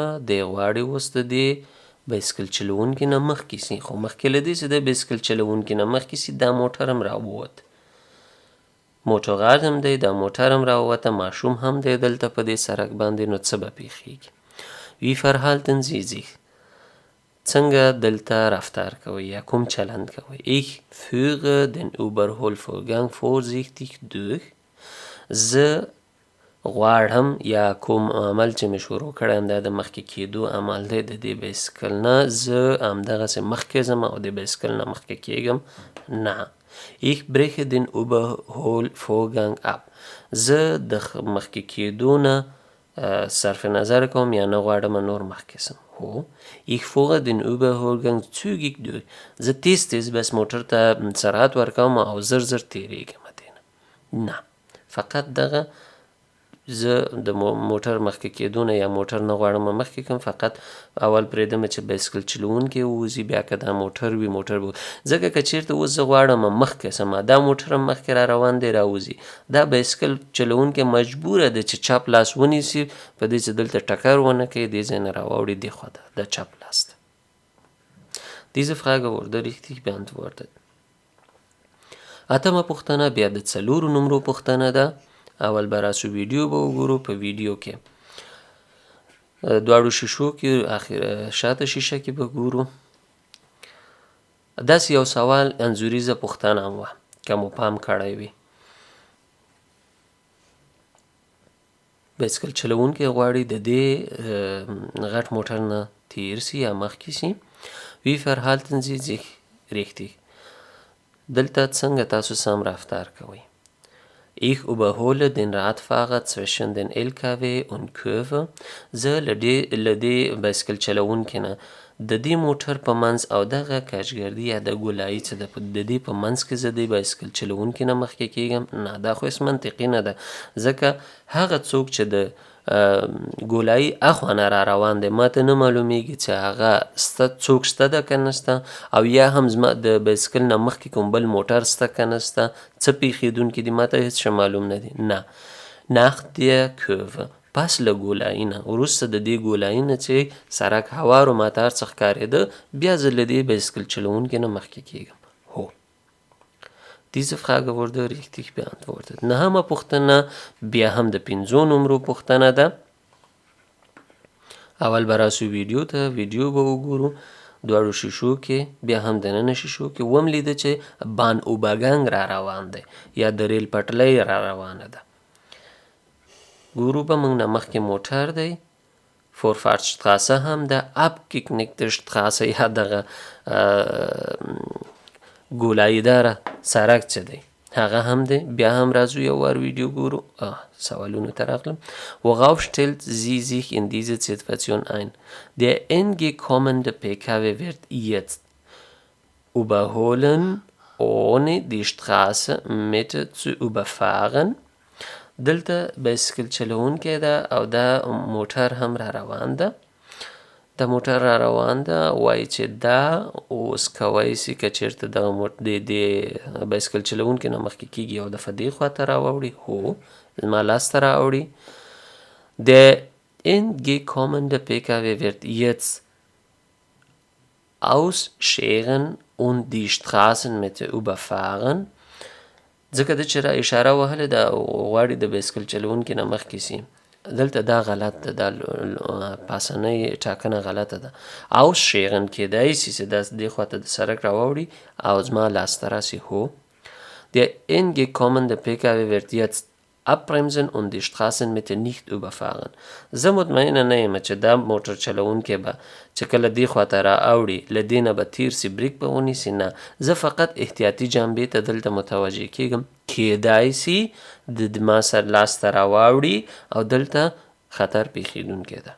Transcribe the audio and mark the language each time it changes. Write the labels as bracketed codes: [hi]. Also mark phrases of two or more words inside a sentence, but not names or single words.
[ps] دی غواړي اوس د دې بایسکل چلوونکي نه مخکې سي، خو مخکې له دې چې د بایسکل چلوونکي نه مخکې سي دا موټر هم راووت. موټوغار هم دی، دا موټر هم راووته، ماشوم هم دی دلته په دې سړک باندې، نو څه به پیښیږي؟ [de] Wie verhalten Sie sich? [ps] څنګه دلته رفتار کوئ یا کوم چلند کوئ؟ [de] Ich führe den Überholvorgang vorsichtig durch. [ps] زه غواړم یا کوم عمل چې مې شروع کړی یم دا د مخکې کېدو عمل دی د دې بایسکل نه، زه همدغسې مخکې ځم او د بایسکل نه مخکې کېږم نه. [de] Ich breche den Überholvorgang ab. [ps] زه د مخکې کېدو نه صرف نظر کوم یا نه غواړم نور مخکې سم. هو. [de] Ich fahre den Überholgang zügig durch. [ps] زه تیز بس موټر ته سرعت ورکوم او زر تیریږم دینه. نه. فقط دغه زه د موټر مخکې کېدو نه یا موټر نه غواړم مخکې کړم، فقط اول پرېږدم چې بایسکل چلوونکی ووځي، بیا که دا موټر وي موټر به ځکه که چېرته اوس زه غواړم مخکې سم، دا موټر هم مخکې را روان دی راوځي، دا بایسکل چلوونکی مجبوره ده چې چپ لاس ونیسي په دې چې دلته ټکر ونه کړي، دې ځای نه راواوړي دې خوا ته د چپ لاس ته. [de] Diese Frage wurde richtig beantwortet. [ps] اتمه پوښتنه بیا د 4 نمرو پوښتنه ده. اول به راسو ویډیو به وګورو. په ویډیو کې دواړو شیشو کې شاته شیشه کې به ګورو. داسې یو سوال انځوریزه پوښتنه هم وه که مو پام کړی وي. بایسکل چلوونکی غواړي د دې غټ موټر نه تیر سي یا مخکې سي. [de] Wie verhalten Sie sich richtig? [ps] دلته څنګه تاسو سم رفتار کوئ؟ [de] Ich überhole den Radfahrer zwischen den LKW und Kurve. [ps] زه له دې بایسکل چلوونکي نه د دې موټر په منځ او دغه کاچګردي یا د ګولایي څه ده د دې په منځ کې زه د بایسکل چلوونکي نه مخکې کېږم نه، دا خو هېڅ منطقي نه ده، ځکه هغه څوک چې د ګولایي اخوا نه را روان دی ماته نه معلومیږي چې هغه څوک شته ده که نشته، او یا هم زما د بایسکل نه مخکې کوم بل موټر شته که نشته، څه پیښېدونکي دي ماته هېڅ شی معلوم نه دي. نه. [de] Nach der Kurve. [ps] پس له ګولایي نه وروسته د دې ګولایي نه چې سړک هوار و ماته هر څه ښکارېده بیا زه له دې بایسکل چلوونکي نه مخکې کېږم. هو. [de] Diese Frage wurde richtig beantwortet. [ps] نهمه پوښتنه بیا هم د 5 نمرو پوښتنه ده. اول به راسو ویډیو ته، ویډیو به وګورو دواړو شیشو کې، بیا هم دننه شیشو کې وم لیده چې [de] Bahnübergang [ps] را روان دی یا د ریل پټلۍ را روانه ده. ګورو به موږ نه مخکې موټر دی، فورفارټشټراسه هم ده، [de] abknickende Straße [ps] یا دغه ګولایي داره سړک چې دی هغه هم دی. بیا هم راځو یو وار ویډیو ګورو. سوالونو ته راغلم. [de] Worauf stellt sie sich in dieser Situation ein? Der entgegenkommende PKW wird jetzt überholen, ohne die Straßenmitte zu überfahren. [ps] دلته بایسکل چلوونکی ده او دا موټر هم را روان ده. دا موټر را روان ده وایي چې دا اوس کوی سي که چېرته دغه د بایسکل چلوونکي نه مخکې کېږي او دفعه دې خوا ته راواوړي. هو زما لاس ته راوړي. [de] Der entgegenkommende PKW wird jetzt ausscheren und die Straßenmitte überfahren. [ps] ځکه ده چې را اشاره وهلې ده غواړي د بایسکل چلوونکي نه مخکې سي. دلته دا غلط ده، دا پاسنۍ ټاکنه غلطه ده. ausscheren کېدای سي چې دا دې خوا ته د سړک راواوړي او زما لاس ته راسي. هو. [de] Der entgegenkommende PKW wird jetzt abbremsen und die Straßenmitte nicht überfahren. [ps] زه مطمئنه نه یم چې دا موټر چلوونکی به چې کله دې خوا ته را اوړي له دې نه به تیر سي بریک به ونیسي. نه، زه فقط احتیاطي جانبې ته دلته متوجه کېږم. کېدای سي د ما سر لاس ته راواوړي او دلته خطر پیښېدونکی ده.